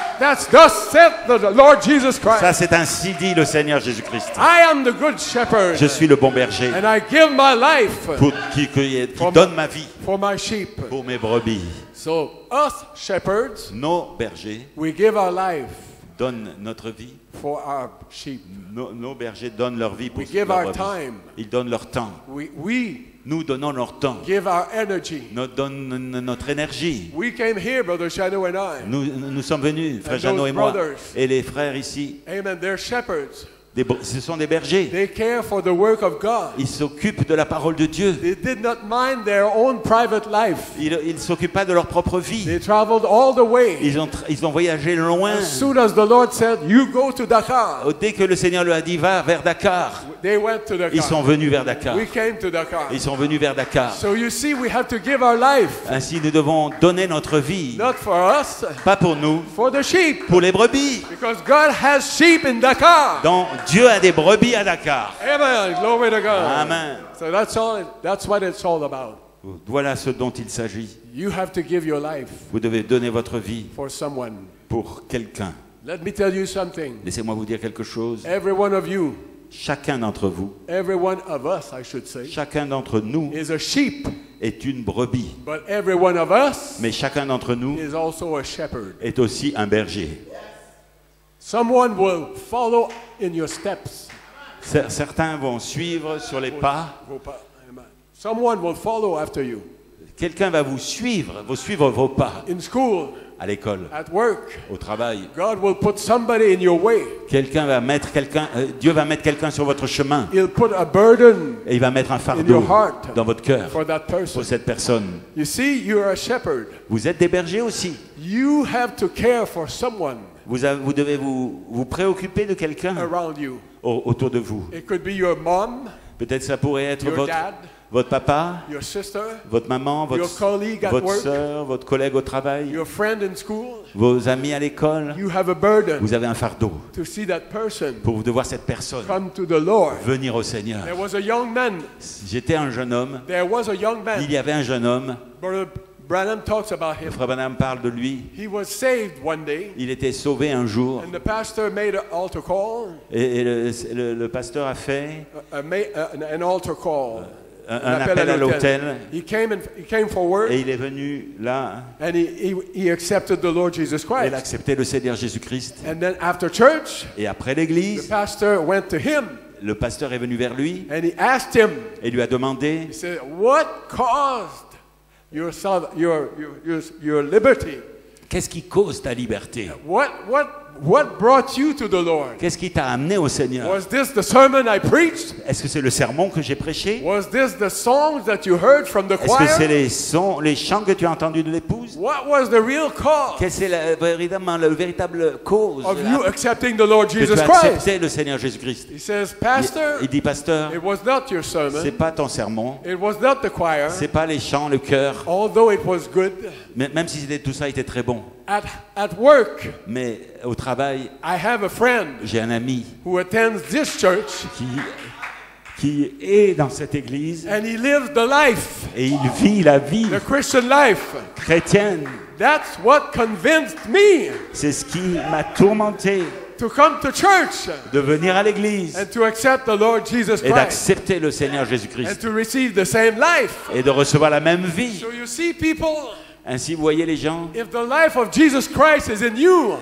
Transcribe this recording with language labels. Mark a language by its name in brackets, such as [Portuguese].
[English] That's thus saith the Lord Jesus Christ. [French] Ça, c'est ainsi dit le Seigneur Jésus-Christ. [English] I am the good shepherd, [French] Je suis le bon berger [English] and I give my life [French] qui donne ma vie [English] for my sheep. [French] pour mes brebis. [English] So us shepherds, [French] Nos bergers [English] we give our life [French] donnent notre vie. [English] for our sheep. [French] Nos bergers donnent leur vie pour [English] We give [French] leurs [English] our [French] brebis. [English] time. [French] Ils donnent leur temps. [English] We [French] Nous donnons leur temps. [English] give our energy. [French] Nous donnons notre énergie. [English] We came here, Brother Shadow and I. [French] Nous sommes venus, frère [English] And [French] Jeannot [English] those [French] et moi, [English] brothers. [French] et les frères ici. [English] Amen. They're shepherds. [French] Ce sont des bergers. [English] They care for the work of God. [French] Ils s'occupent de la parole de Dieu. [English] They did not mind their own private life. [French] Ils ne s'occupent pas de leur propre vie. [English] They traveled all the way. [French] Ils ont voyagé loin. [English] As soon as the Lord said, you go to Dakar, [French] Dès que le Seigneur lui a dit, va vers Dakar, [English] they went to Dakar. [French] ils sont venus vers Dakar. [English] We came to Dakar. [French] Ils sont venus vers Dakar. [English] So you see, we have to give our life, [French] Ainsi, nous devons donner notre vie, [English] not for us, [French] pas pour nous, [English] for the sheep. [French] pour les brebis. [English] Because God has sheep in Dakar. [French] Donc, Dieu a des brebis à Dakar. [English] Amen. Glory to God. [French] Amen. [English] So that's what it's all about. [French] Voilà ce dont il s'agit. [English] You have to give your life [French] Vous devez donner votre vie [English] for someone. [French] pour quelqu'un. [English] Let me tell you something. [French] Laissez-moi vous dire quelque chose. [English] Every one of you, [French] Chacun d'entre vous, [English] every one of us, I should say, [French] chacun d'entre nous [English] is a sheep. [French] est une brebis. [English] But every one of us [French] Mais chacun d'entre nous [English] is also a shepherd. [French] est aussi un berger. [English] Someone will follow in your steps. [French] Certains vont suivre sur les pas. Vos pas. Amen. [English] Someone will follow after you. [French] Quelqu'un va vous suivre vos pas. [English] In school, [French] À l'école, [English] at work, [French] au travail. [English] God will put somebody in your way. [French] Dieu va mettre quelqu'un sur votre chemin. [English] He'll put a burden [French] Et il va mettre un [English] in [French] fardeau [English] your heart [French] dans votre cœur [English] for that person. [French] pour cette personne. [English] You see, you're a shepherd. [French] Vous êtes des bergers aussi. [English] You have to care for someone [French] Vous devez vous préoccuper de quelqu'un [English] around you. [French] autour de vous. [English] It could be your mom, [French] Peut-être ça pourrait être [English] your dad, [French] votre papa, [English] your sister, [French] votre maman, [English] your colleague at [French] votre [English] work, [French] soeur, votre collègue au travail, [English] your friend in school. [French] vos amis à l'école. [English] You have a burden [French] Vous avez un fardeau [English] to see that person [French] pour de voir cette personne [English] come to the Lord. [French] venir au Seigneur. [English] There was a young man. [French] J'étais un jeune homme. [English] There was a young man. [French] Il y avait un jeune homme. [English] Brother Branham talks about [French] Le [English] him. [French] frère Branham parle de lui. [English] He was saved one day, [French] Il était sauvé un jour. [English] and the pastor made an altar call. [French] Et le pasteur a fait [English] An altar call. [French] un appel à l'autel. [English] He came forward, [French] Et il est venu là. [English] and he accepted the Lord Jesus [French] Il a [English] Christ. [French] accepté le Seigneur Jésus-Christ. [English] And then after church, [French] Et après [English] the [French] l'église, [English] pastor went to him, [French] le pasteur est venu vers lui [English] and he asked him. [French] et lui a demandé [English] He said, "What caused your liberty? [French] qu'est-ce qui cause ta liberté? [English] What brought you to the Lord? [French] Qu'est-ce qui t'a amené au Seigneur? [English] Was this the sermon I preached? [French] Est-ce que c'est le sermon que j'ai prêché? [English] Was this the songs that you heard from the [French] Est-ce que c'est [English] choir? [French] les chants que tu as entendus de l'épouse? [English] What was the real cause [French] Quelle c'est le véritable cause [English] of you accepting the Lord [French] que [English] Jesus [French] tu as [English] Christ?" [French] accepté le Seigneur Jésus-Christ? [English] He says, "Pastor, [French] Il dit, pasteur, [English] it was not your [French] c'est [English] sermon. [French] pas ton sermon, [English] It was not the choir, [French] c'est pas les chants, le chœur, [English] although it was good. [French] même si tout ça était très bon. [English] At work, [French] Mais au travail, [English] I have a friend [French] j'ai un ami [English] who attends this church, [French] qui est dans cette église [English] and he lives the life, [French] et il vit la vie [English] the Christian life. [French] chrétienne. [English] That's what convinced me [French] C'est ce qui m'a tourmenté [English] to come to church [French] de venir à l'église [English] and to accept the Lord Jesus [French] et [English] Christ [French] d'accepter le Seigneur [English] and [French] Jésus-Christ [English] to receive the same life. [French] et de recevoir la même vie. [English] So you see, people, [French] Ainsi, vous voyez les gens, [English] if the life of Jesus Christ is in you,